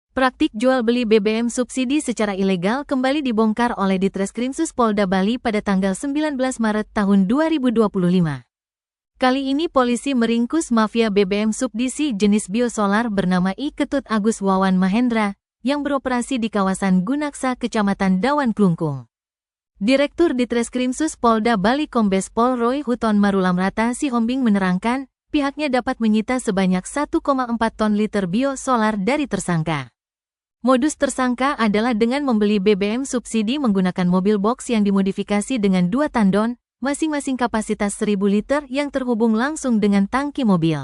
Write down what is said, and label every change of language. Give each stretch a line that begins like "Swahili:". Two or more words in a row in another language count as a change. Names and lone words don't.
Indonesian: Praktik jual beli BBM subsidi secara ilegal kembali dibongkar oleh Ditreskrimsus Polda Bali pada tanggal 19 Maret tahun 2025. Kali ini polisi meringkus mafia BBM subsidi jenis biosolar bernama I Ketut Agus Wawan Mahendra yang beroperasi di kawasan Gunaksa, Kecamatan Dawan Klungkung. Direktur Ditreskrimsus Polda Bali Kombes Pol Roy Huton Marulamrata Sihombing menerangkan, pihaknya dapat menyita sebanyak 1,4 ton liter biosolar dari tersangka. Modus tersangka adalah dengan membeli BBM subsidi menggunakan mobil box yang dimodifikasi dengan 2 tandon, masing-masing kapasitas 1000 liter yang terhubung langsung dengan tangki mobil.